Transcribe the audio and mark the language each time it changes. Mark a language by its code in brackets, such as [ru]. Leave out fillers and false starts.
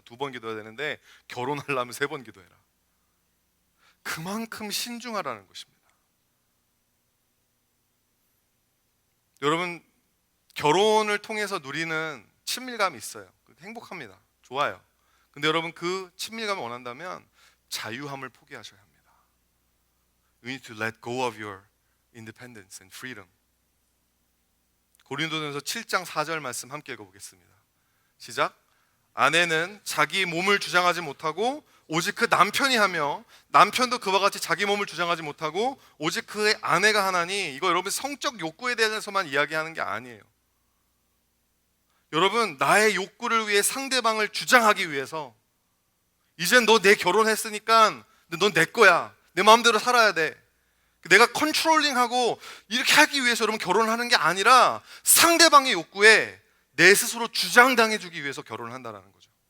[ko] 두 번 기도해야 되는데 결혼하려면 세 번 기도해라. 그만큼 신중하라는 것입니다. 여러분, 결혼을 통해서 누리는 친밀감이 있어요. 행복합니다. 좋아요. 근데 여러분, 그 친밀감을 원한다면 자유함을 포기하셔야 합니다. [en] You need to let go of your independence and freedom. [ko] 고린도전서 7장 4절 말씀 함께 읽어보겠습니다. 시작. 아내는 자기 몸을 주장하지 못하고 오직 그 남편이 하며, 남편도 그와 같이 자기 몸을 주장하지 못하고 오직 그의 아내가 하나니. 이거 여러분 성적 욕구에 대해서만 이야기하는 게 아니에요. 여러분, 나의 욕구를 위해 상대방을 주장하기 위해서, 이젠 너 내 결혼했으니까 넌 내 거야, 내 마음대로 살아야 돼, 내가 컨트롤링하고 이렇게 하기 위해서 여러분 결혼하는 게 아니라 상대방의 욕구에 내 스스로 주장당해 주기 위해서 결혼을 한다는 거죠.